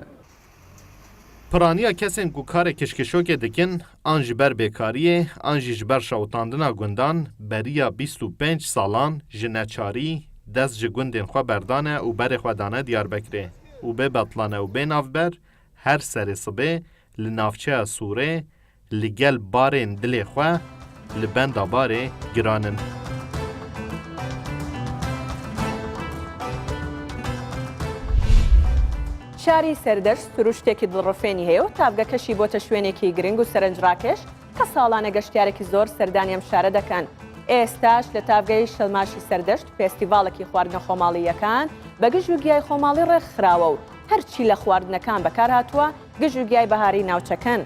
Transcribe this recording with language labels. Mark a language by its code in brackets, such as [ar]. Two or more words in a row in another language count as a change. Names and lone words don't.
[ku] Piraniya kesên ku karê kişkişokê dikin, an ji ber bêkariyê, an jî ji ber şewitandina gundan, beriya 25 salan ji neçarî dest ji gundên xwe berdane û berê xwe dane Diyarbekirê. û bê betlane û bê navber, her serê sibê li navçeya Sûrê li gel barên dilê xwe li benda barê giranin. [ckb] شاری سەردەشت سروشتێکی دڵڕفێنی هەیە و تابگەکەشی بۆتە شوێنێکی گرنگ و سەرنجڕاکێش کە ساڵانە گەشتیارێکی زۆر سەردانی ئەم شارە دەکەن. ئێستاش لە تابگەی شەلماشی سەردەشت فێستیڤاڵێکی خواردنە خۆماڵیەکان بە گژ و گیای خۆماڵی ڕێکخراوە و هەرچی لە خواردنەکان بەکار هاتووە گژ و گیای بەهاری ناوچەکەن.